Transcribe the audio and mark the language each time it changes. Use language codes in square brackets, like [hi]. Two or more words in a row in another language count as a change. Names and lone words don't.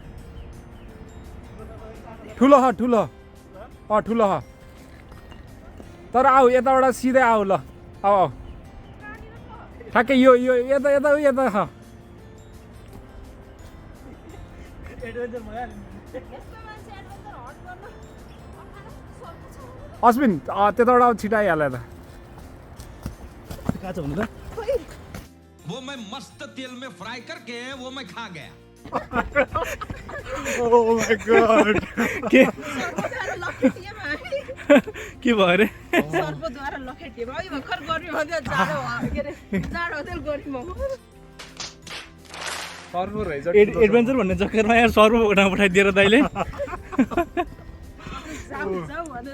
[ne] ठुलो ह ठुलो ठुलो ह तर आऊ यताबाट सिधै आऊ ल आऊ आऊ ठ्याक्कै यो यो यता यता यता छ अश्विन त्यताबाट अब छिटो आइहाल्यो त कहाँ छ भन्नु त [hi] वो मैं मस्त तेल में फ्राई करके वो मैं खा गया [en] Oh my god. [ne] के सर्पद्वारा लखेटिएमा है के भयो अरे सर्पद्वारा लखेटिएमा है भर्खर गर्मी भन्दा जाडो के अरे जाडो होटेल गर्मी सर्प रहेछ एडभेन्चर भन्ने चक्करमा यार सर्व उठा पठाइदिएर दाइले जाऊ जाऊ भनेर